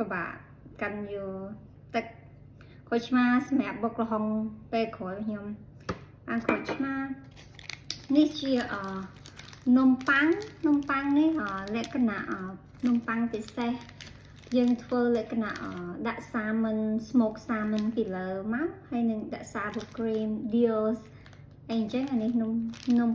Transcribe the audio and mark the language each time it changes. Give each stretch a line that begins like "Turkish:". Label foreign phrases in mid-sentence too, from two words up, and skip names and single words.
Khmer: បាកកិនយកទឹកក្រូចឆ្មាសម្រាប់បុកល្ហុងពេលក្រោយខ្ញុំអាក្រូចឆ្មានេះជានំប៉័ងនេះលក្ខណៈនំប៉័ងពិសេសយើងធ្វើលក្ខណៈដាក់
English: salmon smoke salmon
Khmer: ពីលើមកហើយនឹងដាក់
English: sour cream deals
Khmer: អីអញ្ចឹងអានេះនំ